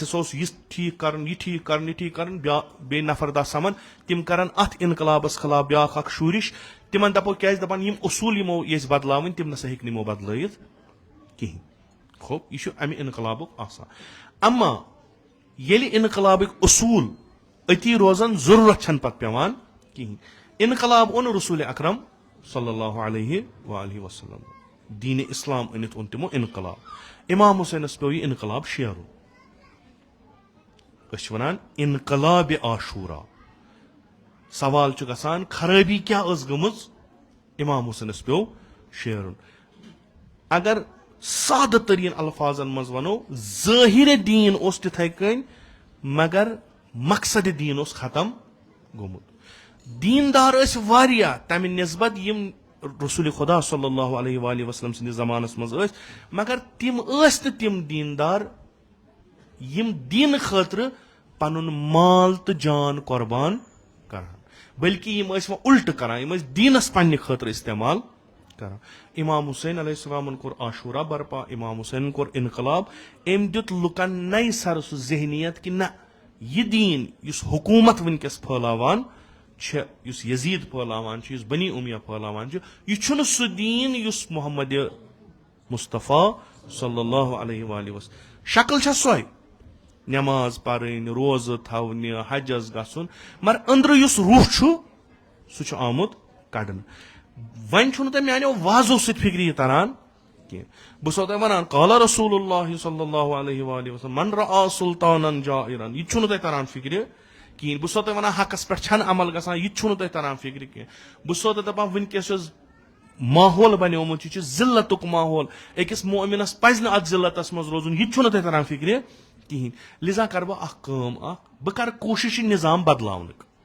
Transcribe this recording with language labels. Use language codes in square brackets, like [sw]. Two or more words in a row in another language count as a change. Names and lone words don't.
[ks] ہسا اوس یہِ ٹھیٖک کرُن یہِ ٹھیٖک کرُن یہِ ٹھیٖک کرُن بیٚیہِ نفر دہ سمان تِم کرن اتھ انقلابس خلاف بیاکھ اکھ شوٗرش تِمن دپو کیازِ دپان یِم اصوٗل یِمو یژھِ بدلاوٕنۍ تِم نسا ہیٚکہِ نہٕ یِمو بدلٲیِتھ کِہینۍ خوب یہِ چھُ امہِ انقلابُک آسان اما ییٚلہِ انقلابٕکۍ اصوٗل أتی روزان ضروٗرت چھنہٕ پتہٕ پیٚوان کِہینۍ انقلاب اوٚن رسول اکرم [ar] صلی اللہ علیہ وآلہ وسلم [ks] دیٖنِ اسلام أنِتھ اوٚن تِمو انقلاب امام حُسینس پیٚو یہِ انقلاب شیرُن أسۍ چھِ ونان انقلابِ عاشوٗرا سوال چھُ گژھان خرٲبی کیاہ ٲس گٔمٕژ امام حُسینس پیٚو شیرُن اگر سادٕ تریٖن الفاظن منٛز ونو ظٲہِرِ دیٖن اوس تِتھٕے کٔنۍ مگر مقصدِ دیٖن اوس ختم گوٚمُت دیٖندار ٲسۍ واریاہ تمہِ نسبت یِم رسول خدا [ar] صلی اللہ علیہ وآلہ وسلم [ks] سٕنٛدِس زمانس منٛز ٲسۍ مگر تِم ٲسۍ نہٕ تِم دیٖندار یِم دیٖنہٕ خٲطرٕ پنُن مال تہٕ جان قۄربان کران بلکہِ یِم ٲسۍ وۄنۍ اُلٹہٕ کران یِم ٲسۍ دیٖنس پننہِ خٲطرٕ استعمال کران امام حُسین علیہ السلامن کوٚر عاشوٗرا برپا امام حُسینن کوٚر انقلاب أمۍ دیُت لُکن نَیہِ سرٕ سُہ ذہنیت کہِ نہ یہِ دیٖن یُس حکوٗمت وٕنکیٚس پھٲلاوان چھِ یُس یزیٖد پھٲلاوان چھُ یُس بنی اُمیہ پھٲلاوان چھُ یہِ چھُنہٕ سُہ دیٖن یُس محمد مصطفیٰ صلی [ar] اللہ علیہ وآلہ وسلم [ks] شکل چھےٚ سۄے نٮ۪ماز پرٕنۍ روزٕ تھاونہِ حجس گژھُن مگر أنٛدرٕ یُس روح چھُ سُہ چھُ آمُت کڑنہٕ وۄنۍ چھُنہٕ تۄہہِ میانیو وازو سۭتۍ فِکرِ یہِ تران کینٛہہ بہٕ چھُسو تۄہہِ ونان [ar] قال رسول اللہ صلی اللہ علیہ وآلہ وسلم من رآ سلطانن جائرن [ks] یہِ تہِ چھُنہٕ تۄہہِ تران فِکرِ کِہینۍ بہٕ چھُسو تۄہہِ ونان حقس پٮ۪ٹھ چھنہٕ عمل گژھان یہِ تہِ چھُنہٕ تۄہہِ تران فِکرِ کینٛہہ بہٕ چھُسو تۄہہِ دپان وٕنکیٚس یۄس ماحول بنیومُت یہِ چھُ ذلتُک ماحول أکِس مومِنس پزِ نہٕ اتھ ذلتس منٛز روزُن یہِ تہِ چھُنہٕ تۄہہِ تران فِکرِ کِہینۍ لِذا کرٕ بہٕ اکھ کٲم اکھ بہٕ کرٕ کوٗشش یہِ نظام بدلاونُک